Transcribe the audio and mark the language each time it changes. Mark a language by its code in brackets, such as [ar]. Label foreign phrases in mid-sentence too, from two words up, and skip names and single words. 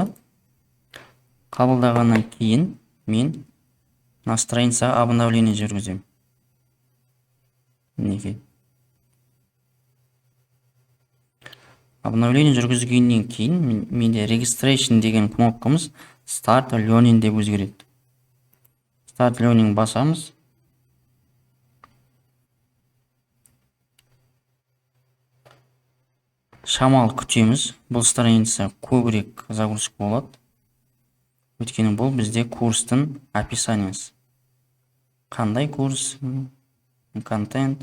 [kk] Қабылдағаннан кейін мен на страницаға обновление жүргіземін. Мінекей. Обновление жүргізгеннен кейін менде registration деген кнопкамыз [en] start learning [kk] деп өзгереді. [en] Start learning [kk] басамыз. Шамал күтеміз. Бұл страница көбірек загрузка болады. Өйткені бұл бізде курстың описаниясы. Қандай курс, контент.